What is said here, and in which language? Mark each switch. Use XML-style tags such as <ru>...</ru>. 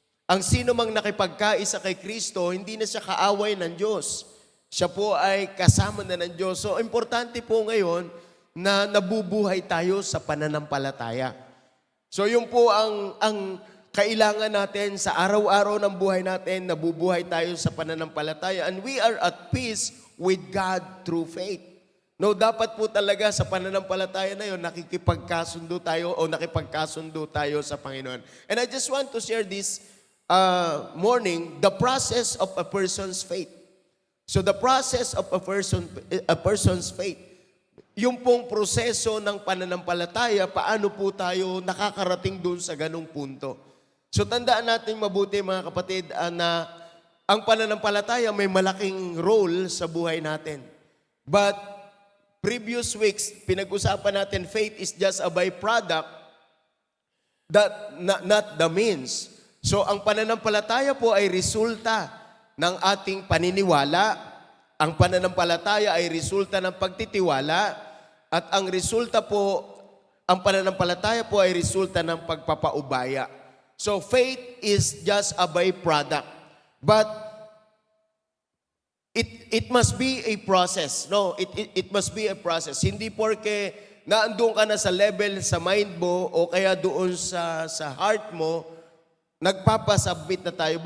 <tl>Ang sino mang nakipagkaisa kay Kristo, hindi na siya kaaway ng Diyos. Siya po ay kasama na ng Diyos. So, importante po ngayon na nabubuhay tayo sa pananampalataya. So, yun po ang kailangan natin sa araw-araw ng buhay natin, nabubuhay tayo sa pananampalataya.</tl> <en>And we are at peace with God through faith.</en> <tl>No, dapat po talaga sa pananampalataya na yun, nakikipagkasundo tayo o nakipagkasundo tayo sa Panginoon.</tl> <en>And I just want to share this morning, the process of a person's faith. So the process of a person's faith,</en> <tl>yung pong proseso ng pananampalataya, paano po tayo nakakarating dun sa ganung punto. So tandaan natin mabuti mga kapatid na ang pananampalataya may malaking role sa buhay natin.</tl> <en>But previous weeks,</en> <tl>pinag-usapan natin</tl> <en>faith is just a byproduct, not the means.</en> <tl>So ang pananampalataya po ay resulta ng ating paniniwala. Ang pananampalataya ay resulta ng pagtitiwala. At ang resulta po, ang pananampalataya po ay resulta ng pagpapaubaya.</tl> <en>So faith is just a byproduct. But it must be a process.</en> <tl>No,</tl> <en>it must be a process.</en> <tl>Hindi porke naandun ka na sa level sa mind mo o kaya doon sa heart mo, nagpapasubmit na tayo.</tl>